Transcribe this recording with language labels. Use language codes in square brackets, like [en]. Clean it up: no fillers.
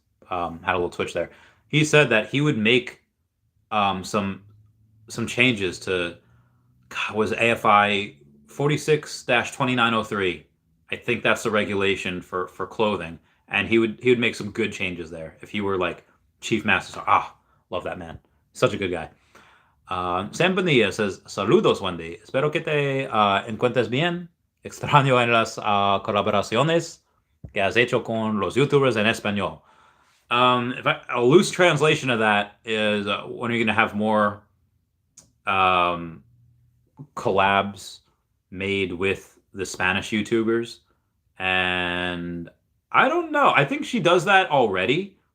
[en] Had a little twitch there. He said that he would make some changes to was AFI 46-2903. I think that's the regulation for clothing, and he would make some good changes there if he were like Chief Master. Love that man. Such a good guy. Sam Bonilla says, [es] saludos, Wendy. Espero que te encuentres bien. Extraño en las colaboraciones que has hecho con los YouTubers en español. [en] A loose translation of that is, when are you going to have more collabs made with the Spanish YouTubers? And I don't know. I think she does that already.